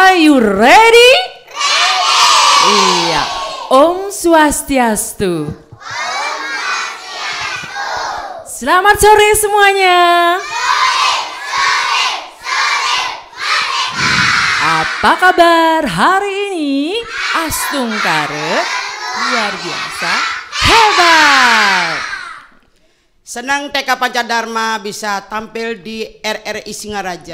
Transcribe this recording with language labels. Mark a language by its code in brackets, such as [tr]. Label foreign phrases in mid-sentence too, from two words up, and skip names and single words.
[en] you ready? Iya. [ban] Om Swastiastu. [id] Selamat sore semuanya. Apa kabar hari ini? Astungkare luar biasa hebat. Senang TK Pancadharma bisa tampil di RRI Singaraja.